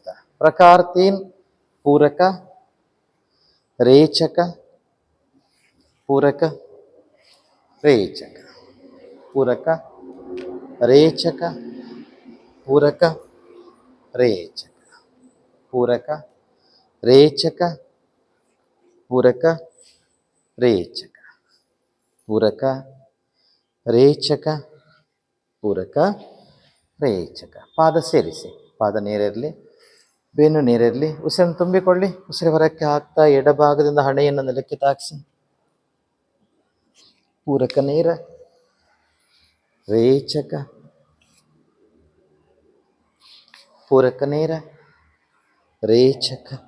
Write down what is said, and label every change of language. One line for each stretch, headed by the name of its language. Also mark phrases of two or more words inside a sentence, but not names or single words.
Marathi: प्रकार 3 पूरक रेचक पूरक रेचक पूरक रेचक पूरक रेचक पूरक रेचक पूरक रेचक पूरक रेचक पूरक रेचक.
Kannada: ಪಾದ ಸೇರಿಸಿ, ಪಾದ ನೇರಿರಲಿ, ಬೆನ್ನು ನೇರಿರಲಿ. ಉಸಿರನ್ನು ತುಂಬಿಕೊಳ್ಳಿ, ಉಸಿರು ಹೊರಕ್ಕೆ ಹಾಕ್ತಾ ಎಡಭಾಗದಿಂದ ಹಣೆಯನ್ನು ನೆಲಕ್ಕೆ ತಾಗಿಸಿ. ಪೂರಕ ನೇರ ರೇಚಕ ಪೂರಕ ನೇರ ರೇಚಕ